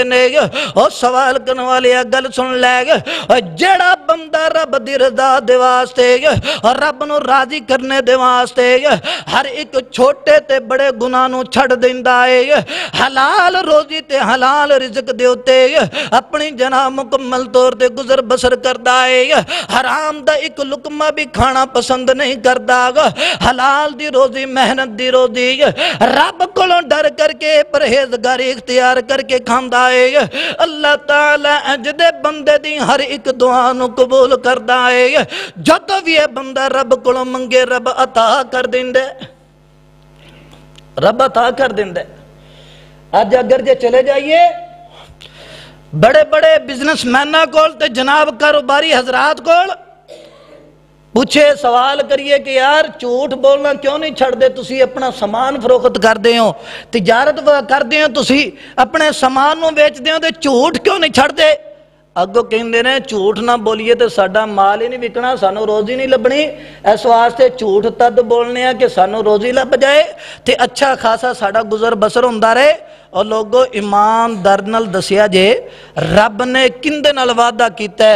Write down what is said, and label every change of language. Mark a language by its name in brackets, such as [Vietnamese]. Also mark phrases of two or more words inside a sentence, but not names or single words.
[Punjabi] نے اور سوال کرنے والی گل سن لے جیڑا بندہ رب دی رضا دے واسطے اور رب نو راضی کرنے دے واسطے ہر ایک چھوٹے تے بڑے گناہ نو چھڑ دیندہ ہے حلال روزی تے حلال رزق دے ہوتے اپنی جناب مکمل طور تے گزر بسر کردا ہے، حرام دا ایک لقمہ بھی کھانا پسند نہیں کردا، حلال دی روزی محنت دی روزی رب کولوں ڈر کرکے پرہیزگاری اختیار کرکے کھاندا ہے. اللہ تعالیٰ انج دے بندے دی ہر ایک دعا نوں قبول کردا ہے. جدوں بھی یہ بندہ رب کولوں منگے رب عطا کر دیندا، رب عطا کر دیندا. اج اگر جے چلے جائیے بڑے بڑے بزنس مینا کول تے جناب کاروباری حضرات کول پوچھے سوال کریے کہ یار جھوٹ بولنا کیوں نہیں چھڑدے, تسی اپنا سامان فروخت کرتے ہو، تجارت کرتے ہو, तिजारत करते हो, تسی اپنے سامان نوں بیچدے ہو، تے جھوٹ کیوں نہیں چھڑدے? اگوں کہندے نے جھوٹ نہ بولیے تو ساڈا مال ہی نہیں وکنا، سانوں روزی نہیں لبھنی، اس واسطے جھوٹ تد بولنے آ کہ سانوں روزی لبھ جائے تے اچھا خاصا ساڈا گزر بسر ہوندا رہے. اور لوگوں ایماندار نال دسیا جے رب نے کندے نال وعدہ کیتا ہے?